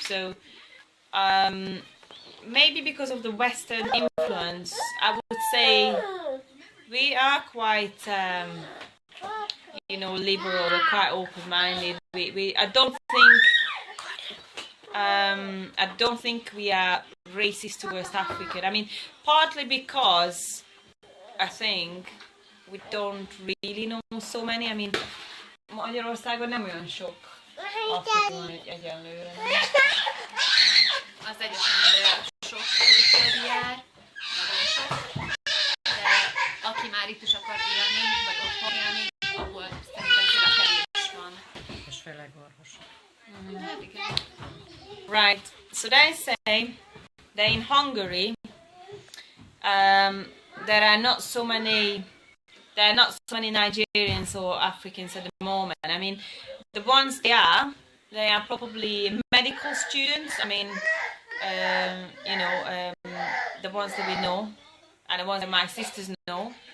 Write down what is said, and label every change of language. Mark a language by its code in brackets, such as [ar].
[en] So maybe because of the Western influence, I would say we are quite liberal, or quite open-minded. I don't think we are racist towards African. I mean, partly because I think we don't really know so many. I mean, [hu] Magyarországon nem olyan sok afrikai egyenlőre. Az egyetemre sok külföldi jár, nagyon sok, de aki már itt is akar élni, vagy otthon élni, abból szerintem tényleg kevés van. És főleg orvosok. [en] Right, so they say that in Hungary there are not so many Nigerians or Africans at the moment. I mean, the ones they are probably medical students. I mean, the ones that we know, and the ones that my sisters know.